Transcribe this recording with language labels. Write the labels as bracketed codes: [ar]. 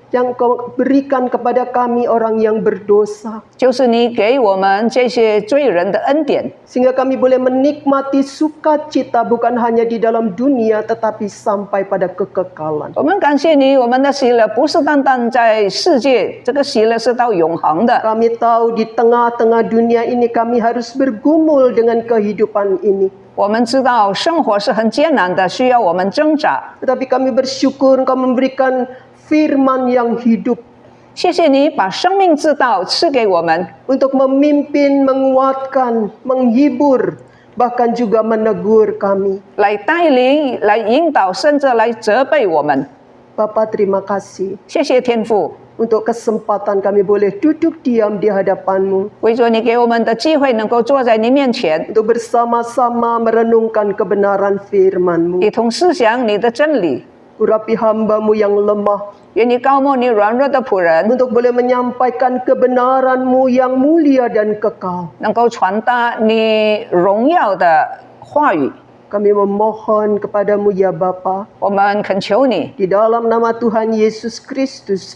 [id] yang Kau berikan kepada kami orang yang berdosa. [zh] 就是你给我们这些罪人的恩典， [id] Sehingga kami boleh menikmati sukacita bukan hanya di dalam dunia tetapi sampai pada kekekalan. [zh] 我们感谢你，我们的喜乐不是单单在世界，这个喜乐是到永恒的。 [id] Kami tahu di tengah-tengah dunia ini kami harus bergumul dengan kehidupan ini. [zh] 我们知道生活是很艰难的，需要我们挣扎。 [id] Tetapi kami bersyukur Engkau memberikan firman yang hidup [zh] 谢谢你把生命之道赐给我们， [id] untuk memimpin, menguatkan, menghibur, bahkan juga menegur kami. [zh] 来带领、来引导，甚至来责备我们。 [id] Bapa, terima kasih [zh] 谢谢天父， [id] untuk kesempatan kami boleh duduk diam di hadapan-Mu, [zh] 为着你给我们的机会，能够坐在你面前， [id] untuk bersama-sama merenungkan kebenaran firman-Mu. [zh] 一同思想你的真理。 [id] Urapi hamba-Mu yang lemah, [zh] 愿你高莫你软弱的仆人， [id] untuk boleh menyampaikan kebenaran-Mu yang mulia dan kekal. [zh] 能够传达你荣耀的话语。 [id] Kami memohon kepadamu ya Bapa, [zh] 我们恳求你， [id] di dalam nama Tuhan Yesus Kristus